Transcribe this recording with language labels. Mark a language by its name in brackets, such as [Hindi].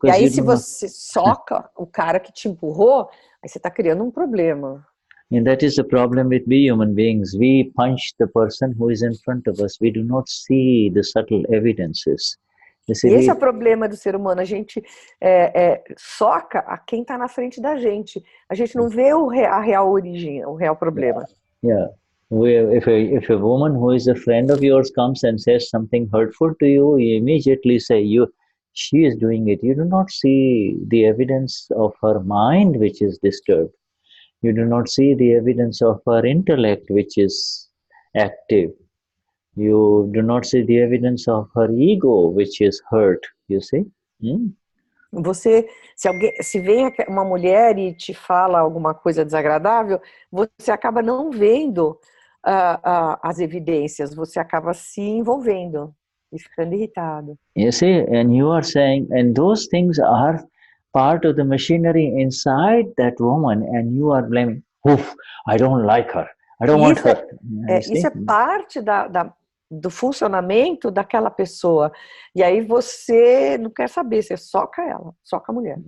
[Portuguese] e aí se você soca o cara que te empurrou, aí você está criando um problema. [English] And that is the problem with we human beings. We punch the person who is in front of us. We do not see the subtle evidences. [Portuguese] See, esse é o problema do ser humano. A gente soca a quem está na frente da gente. A gente não vê a real origem, o real problema. [English] Yeah. If a woman who is a friend of yours comes and says something hurtful to you, you immediately say, she is doing it. You do not see the evidence of her mind which is disturbed. You do not see the evidence of her intellect which is active. You do not see the evidence of her ego which is hurt, you see? [Portuguese] Você, se vem uma mulher e te fala alguma coisa desagradável, você acaba não vendo as evidências, você acaba se envolvendo e ficando irritado. [English] You see, and you are saying, and those things are part of the machinery inside that woman, and you are blaming, I don't like her, I don't want her. [Portuguese] Isso é parte do funcionamento daquela pessoa. E aí você não quer saber, você soca ela, soca a mulher.